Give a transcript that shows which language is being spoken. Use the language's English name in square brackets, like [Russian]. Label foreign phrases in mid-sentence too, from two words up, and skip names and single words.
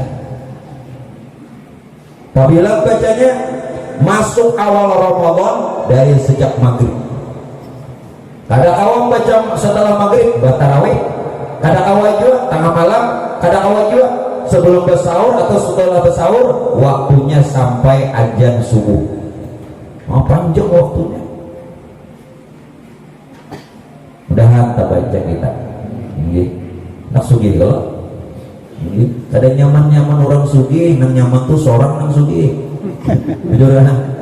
[Indonesian] Apabila bacanya masuk awal Ramadan dari sejak maghrib. Kadang awam baca setelah maghrib tarawih, kadang awal juga tengah malam, kadang awal juga sebelum bersahur atau setelah bersahur, waktunya sampai azan subuh. Panjang waktunya. Mudahan tak baca kita. [Banjar] Nak sugih kalau. Kadang nyaman-nyaman orang sugih, nang nyaman tuh seorang nang sugih. [Indonesian] Jujur lah.